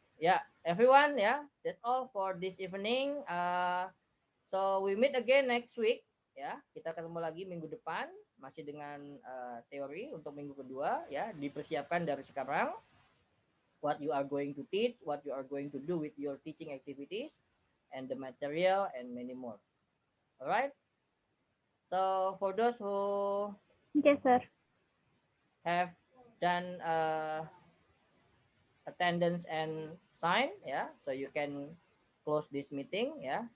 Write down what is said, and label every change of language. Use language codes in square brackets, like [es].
[en] Yeah, everyone, yeah, that's all for this evening. So we meet again next week, ya. [id] Kita ketemu lagi minggu depan, masih dengan teori untuk minggu kedua, ya. Dipersiapkan dari sekarang. [en] What you are going to teach, what you are going to do with your teaching activities, and the material, and many more. Alright. So for those who Yes, sir. have done attendance and sign, yeah, so you can close this meeting, yeah.